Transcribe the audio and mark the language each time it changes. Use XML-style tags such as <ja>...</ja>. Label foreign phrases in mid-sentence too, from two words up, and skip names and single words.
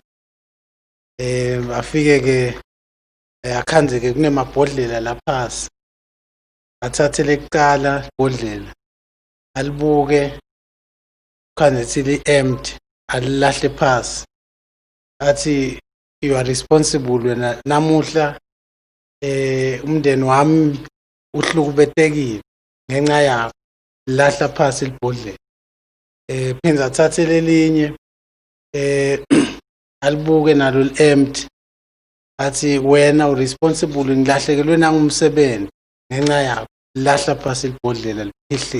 <zu>Afike ke akhanze ke kunemabhodlela laphasi athathe lekuqala ibhodlela alibuke khanze sithi empty alilahle phasi athi</zu> <en>you are responsible</en> <zu>wena namuhla umndeni wami uhlukubetekile ngenxa yakho lahla phasi libhodlela. Phinza athathe lelinye alibuke nalo empty athi wena uresponsible ngilahlekelwe nangumsebenzi ngenxa yakho lahla phasi libhodlela liphihle.</zu>